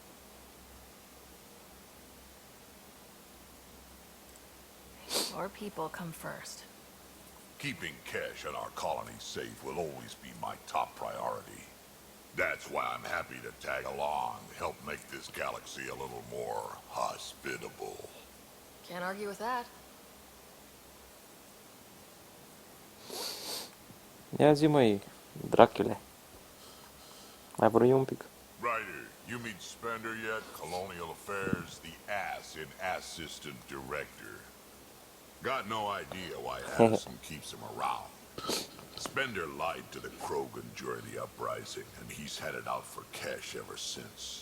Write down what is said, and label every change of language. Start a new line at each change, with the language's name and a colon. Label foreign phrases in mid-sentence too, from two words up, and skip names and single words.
English: Your people come first. Keeping Kesh and our colony safe will always be my top priority. That's why I'm happy to tag along, help make this galaxy a little more hospitable. Can't argue with that.
Romanian: Ia zi, măi, dracule. Mai vrei un pic?
English: Ryder, you meet Spender yet? Colonial Affairs, the ass in assistant director. Got no idea why Addison keeps him around. Spender lied to the Krogan during the uprising, and he's headed out for Kesh ever since.